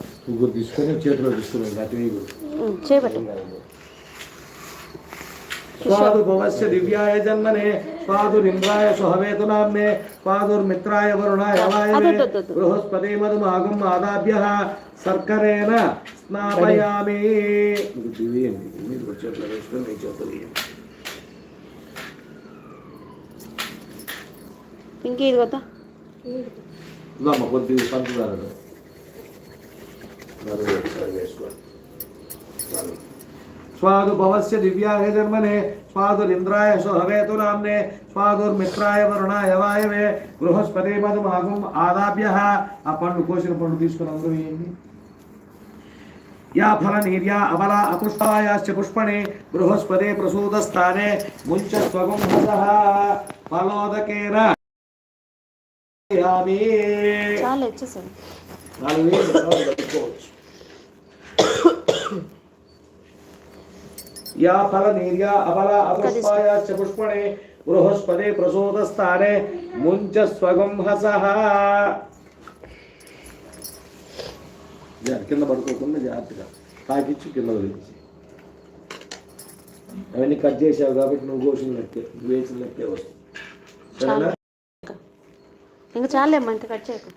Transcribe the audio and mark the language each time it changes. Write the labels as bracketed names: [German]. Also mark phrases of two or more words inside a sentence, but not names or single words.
[Telugu] ముగ్గురు తీసుకొని చేతిలో తీసుకున్నాం అటు చేయబట్టు. [Sanskrit] स्वादुभवस्य दिव्याय जन्मने स्वादुरिन्द्राय सुहवेतुनाम्ने स्वादुर्मित्राय वरुणाय वायवे बृहस्पति मधुमागम आदाभ्यः सर्करेण स्नापयामि. [Telugu] ఇంకే ఇది కొత్త కొద్దిగా పంచదార [Sanskrit] स्वादुभवस्य दिव्याय जन्मने स्वादुरिन्द्राय सुहवेतु नाम्ने स्वादुर्मित्राय वरुणाय वायवे बृहस्पति मधुमागम आदाभ्यः. [Telugu] ఆ పండు కోసిన పండు తీసుకుని అందరూ వేయండి. [Sanskrit] या फलनीर्या अबला अपुष्पायाश्च पुष्पणे बृहस्पति प्रसूतस्थाने मुञ्च स्वगुंहसः फलोदकेन यामि. [Telugu] చాలా వచ్చేసాను. [Sanskrit] या फलनीर्या अबला अपुष्पायाश्च पुष्पणे बृहस्पति प्रसूतस्थाने मुञ्च स्वगुंहसः. [Telugu] కింద పడుకోకుండా జాగ్రత్తగా తాకిచ్చి కింద వదిలించి అవన్నీ కట్ చేసావు కాబట్టి నువ్వు కోసిన లెక్కే నువ్వు వేసిన లెక్కే వస్తుంది. సరేనా? ఇంకా చాలేమ్మా, ఇంకా కట్ చేయకు.